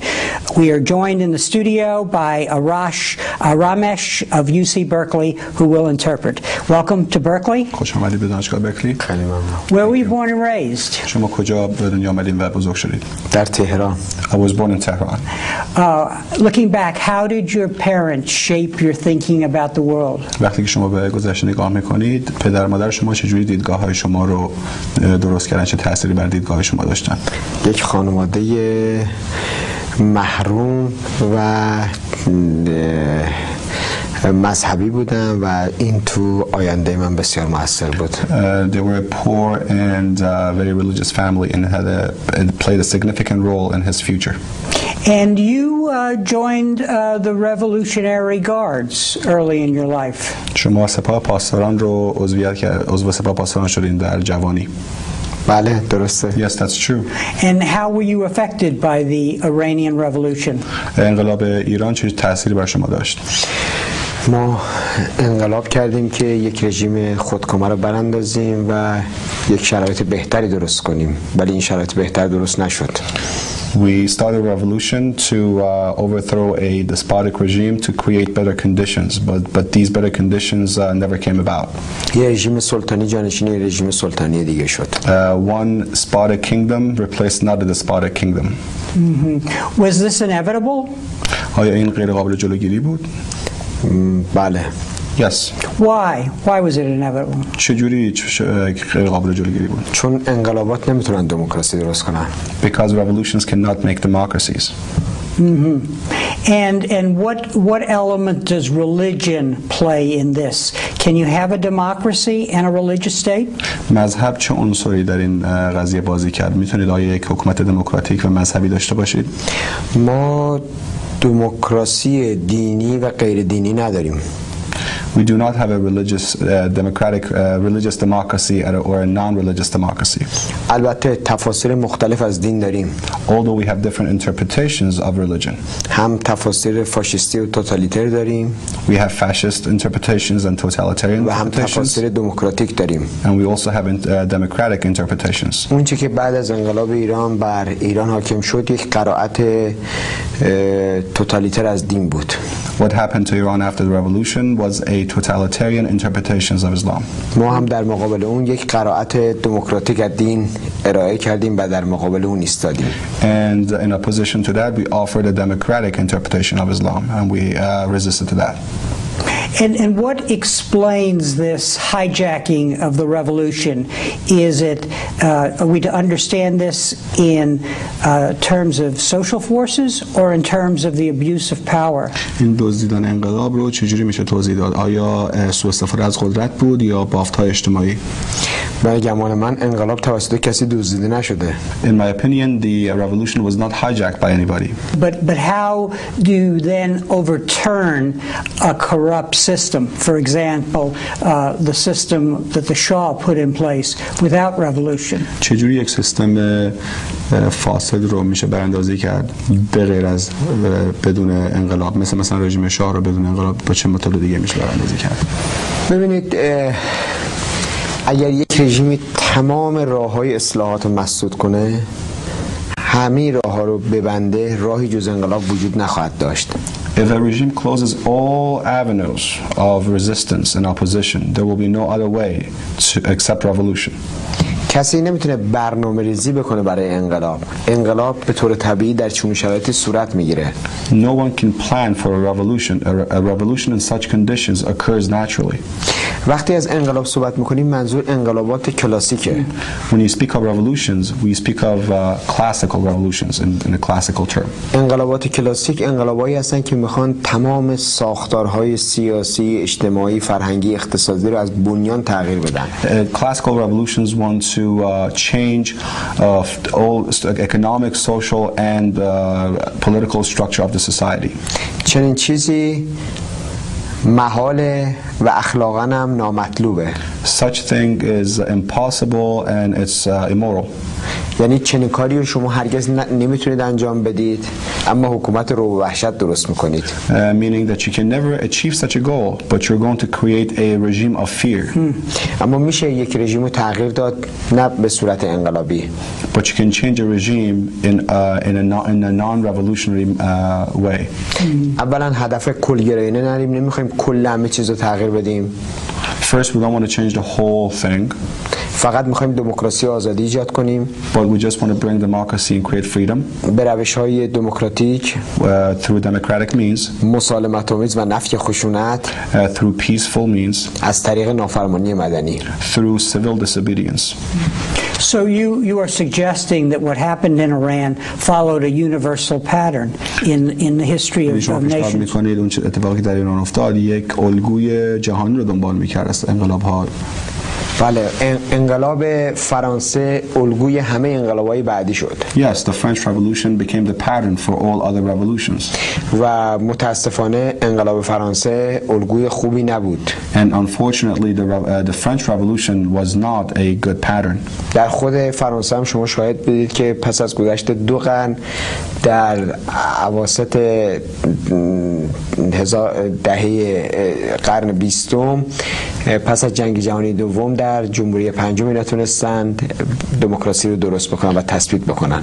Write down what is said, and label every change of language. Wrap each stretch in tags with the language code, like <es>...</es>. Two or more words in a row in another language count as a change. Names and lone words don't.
<en>We are joined in the studio by Ramesh of UC Berkeley, who will interpret. Welcome to Berkeley. Where were you born and raised? I was born in Tehran. Looking back, how did your parents shape your thinking about the world?</en> <fa>وقتی که شما به گذشته نگاه میکنید، پدر و مادر شما چجوری دیدگاه‌های شما رو درست کردن، چه تأثیری بر دیدگاه شما داشتن؟ یک خانواده محروم و مذهبی بودن و این تو آینده من بسیار موثر بود.</fa> <en>They were a poor and very religious family and it played a significant role in his future. And you joined the Revolutionary Guards early in your life.</en> <fa>شما سپاه پاسداران رو عضو سپاه پاسداران شدین در جوانی. بله درسته.</fa> <en>Yes, that's true. And how were you affected by the Iranian Revolution?</en> <fa>انقلاب ایران چه تأثیری بر شما داشت؟ ما انقلاب کردیم که یک رژیم خودکامه رو براندازیم و یک شرایط بهتری درست کنیم، ولی این شرایط بهتر درست نشد.</fa> <en>We started a revolution to overthrow a despotic regime to create better conditions, but these better conditions never came about.</en> <fa>یه رژیم سلطانی جانشین رژیم سلطانی دیگه شد.</fa> <en>One despotic kingdom replaced another despotic kingdom. Was this inevitable?</en> <fa>آیا این غیر قابل جلوگیری بود؟ بله.</fa> <en>Yes. Why was it inevitable?</en> <fa>چجوری غیر قابل جلوگیری بود؟ چون انقلابات نمیتونن دموکراسی درست کنن.</fa> <en>Because revolutions cannot make democracies. And what element does religion play in this? Can you have a democracy and a religious state?</en> <fa>مذهب چه عنصری در این قضیه بازی کرد؟ میتونید آیا یک حکومت دموکراتیک و مذهبی داشته باشید؟ ما دموکراسی دینی و غیر دینی نداریم.</fa> <en>We do not have a religious democracy or a non-religious democracy.</en> <fa>البته تفاسیر مختلف از دین داریم.</fa> <en>Although we have different interpretations of religion.</en> <fa>هم تفاسیر فاشیستی و توتالیتر داریم.</fa> <en>We have fascist interpretations and totalitarian</en> <fa>و هم تفاسیر دموکراتیک داریم.</fa> <en>And we also have democratic interpretations.</en> <fa>اون چیزی که بعد از انقلاب ایران بر ایران حاکم شد یک قرائت توتالیتر از دین بود.</fa> <en>What happened to Iran after the revolution was a totalitarian interpretations of Islam.</en> <fa>ما هم در مقابل اون یک قرائت دموکراتیک از دین ارائه کردیم و در مقابل اون ایستادیم.</fa> <en>And in opposition to that, we offered a democratic interpretation of Islam, and we resisted to that. And what explains this hijacking of the revolution? Is it, are we to understand this in terms of social forces or in terms of the abuse of power?</en> <fa>این دزدیدن انقلاب رو چجوری میشه توضیح داد؟ آیا سوء استفاده از قدرت بود یا بافت‌های اجتماعی؟ به گمان من انقلاب توسط کسی دزدیده نشده.</fa> <en>In my opinion, the revolution was not hijacked by anybody. But how do you then overturn a corrupt system? For example, the system that the Shah put in place without revolution.</en> <fa>چجوری یک سیستم فاسد رو میشه براندازی کرد به غیر از بدون انقلاب؟ مثلا رژیم شاه رو بدون انقلاب با چه متد دیگه میشه براندازی کرد؟ ببینید اگر یک رژیمی تمام راه‌های اصلاحات رو مسدود کنه، همه راه‌ها رو ببنده، راهی جز انقلاب وجود نخواهد داشت.</fa> <en>If a regime closes all avenues of resistance and opposition, there will be no other way except revolution.</en> <fa>کسی نمیتونه برنامه‌ریزی بکنه برای انقلاب. انقلاب به طور طبیعی در چنین شرایطی صورت میگیره.</fa> <en>No one can plan for a revolution. A revolution in such conditions occurs naturally.</en> <fa>وقتی از انقلاب صحبت میکنیم منظور انقلابات کلاسیکه.</fa> <en>When you speak of revolutions, we speak of classical revolutions in a classical term.</en> <fa>انقلابات کلاسیک انقلابایی هستن که میخوان تمام ساختارهای سیاسی، اجتماعی، فرهنگی، اقتصادی رو از بنیان تغییر بدن.</fa> <en>Classical revolutions want to change all economic, social, and political structure of the society.</en> <fa>چنین چیزی محاله و اخلاقاً هم نامطلوبه.</fa> <en>Such thing is impossible and it's immoral.</en> <fa>یعنی چنین کاری رو شما هرگز نمیتونید انجام بدید اما حکومت رو وحشت درست میکنید.</fa> <en>Meaning that you can never achieve such a goal, but you're going to create a regime of fear.</en> <fa>اما میشه یک رژیم رو تغییر داد نه به صورت انقلابی.</fa> <en>But you can change a regime in a non-revolutionary way.</en> <fa>اولا هدف کلگرایانه نداریم، نمیخوایم کل همه چیز رو تغییر بدیم.</fa> <en>First, we don't want to change the whole thing.</en> <fa>فقط میخوایم دموکراسی و آزادی ایجاد کنیم.</fa> <en>But we just want to bring democracy and create freedom.</en> <fa>به روش‌های دموکراتیک.</fa> <en>Through democratic means.</en> <fa>مسالمت‌آمیز و نفی خشونت.</fa> <en>Through peaceful means.</en> <fa>از طریق نافرمانی مدنی.</fa> <en>Through civil disobedience. So you are suggesting that what happened in Iran followed a universal pattern in the history of nations.</en> <fa>می‌کنید اون اتفاقی در ایران افتاد یک الگوی جهانی رو دنبال می‌کرد از انقلاب‌ها. بله، انقلاب فرانسه الگوی همه انقلاب‌های بعدی شد.</fa> <en>Yes, the French Revolution became the pattern for all other revolutions.</en> <fa>و متاسفانه انقلاب فرانسه الگوی خوبی نبود.</fa> <en>And unfortunately the French Revolution was not a good pattern.</en> <fa>در خود فرانسه هم شما شاهد بدید که پس از گذشت 2 قرن در اواسط دهه قرن 20 پس از جنگ جهانی دوم در جمهوری پنجم نتونستند دموکراسی رو درست بکنن و تثبیت بکنن.</fa>